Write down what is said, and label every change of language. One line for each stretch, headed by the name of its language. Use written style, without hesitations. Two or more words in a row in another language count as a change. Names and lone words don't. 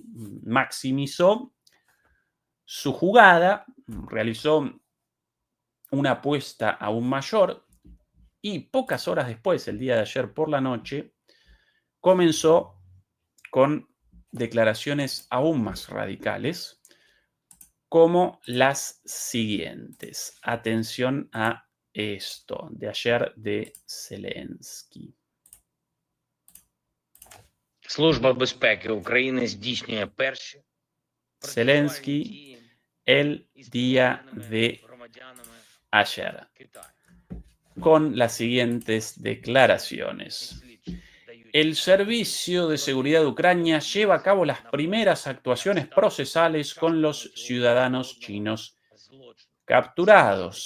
Spanish: Maximizó su jugada, realizó una apuesta aún mayor y pocas horas después, el día de ayer por la noche, comenzó con declaraciones aún más radicales, como las siguientes. Atención a esto de ayer de Zelensky.
Ukrainian: Служба безпеки України здійснює перші
Spanish: Zelensky el día de ayer con las siguientes declaraciones. El Servicio de Seguridad de Ucrania lleva a cabo las primeras actuaciones procesales con los ciudadanos chinos capturados.